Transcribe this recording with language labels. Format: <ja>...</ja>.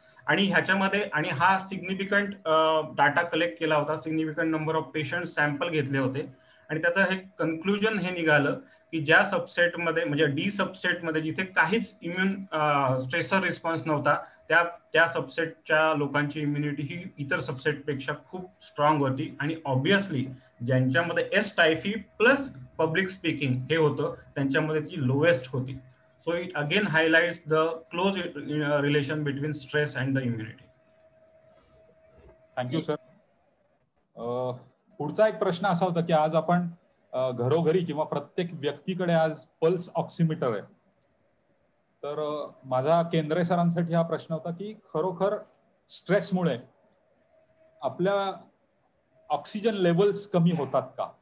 <mr>आणि ह्याच्यामध्ये आणि हा सिग्निफिकंट डाटा कलेक्ट केला होता, significant number of patient sample घेतले होते आणि त्याचं हे कन्क्लुजन हे निघालं की ज्या सबसेटमध्ये म्हणजे डी सबसेटमध्ये जिथे काहीच इम्युन स्ट्रेसर रिस्पॉन्स नव्हता त्या सबसेटच्या लोकांची इम्युनिटी ही इतर सबसेटपेक्षा खूप स्ट्रॉंग होती आणि ऑब्विसली ज्यांच्यामध्ये S typhi plus public speaking हे होतं त्यांच्यामध्ये ती लोएस्ट होती.</mr> <en>So it again highlights the close relation between stress and the immunity. Thank you sir.</en> <mr>पुढचा एक प्रश्न असा होता की आज आपण घरोघरी किंवा प्रत्येक व्यक्तीकडे आज पल्स ऑक्सिमीटर आहे. तर माझा केंद्रे सरांसाठी हा प्रश्न होता की खरोखर स्ट्रेसमुळे आपल्या ऑक्सिजन लेवल्स कमी होतात का?</mr>